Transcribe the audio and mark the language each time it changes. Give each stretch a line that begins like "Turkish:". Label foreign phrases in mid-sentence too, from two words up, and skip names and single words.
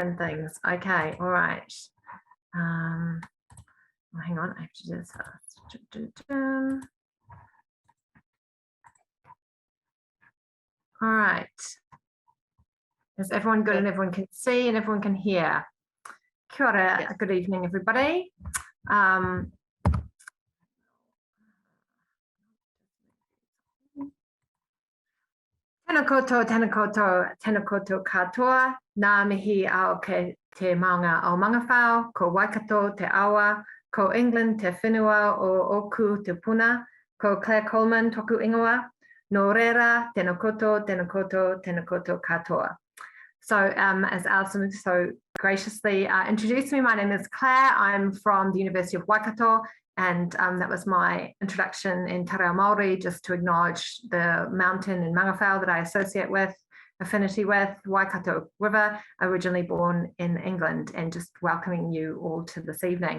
English: and things. Okay, all right. Well, hang on, I have to do this first. All right. Is everyone good and everyone can see and everyone can hear?
Māori: Kia ora,
English: yes. Good evening, everybody.
Māori: Tēnā koutou, tēnā koutou, tēnā koutou katoa, nā mihi ao ke te maunga o mangawhao, ko Waikato te awa, ko England te whenua o oku te puna, ko Claire Coleman toku ingoa, no reira, tēnā koutou, tēnā koutou, tēnā koutou katoa.
English: So as Alison so graciously introduced me, my name is Claire. I'm from the University of Waikato, and that was my introduction in Te Reo Māori, just to acknowledge the mountain in Mangawhao that I associate with, affinity with, Waikato River, originally born in England, and just welcoming you all to this evening.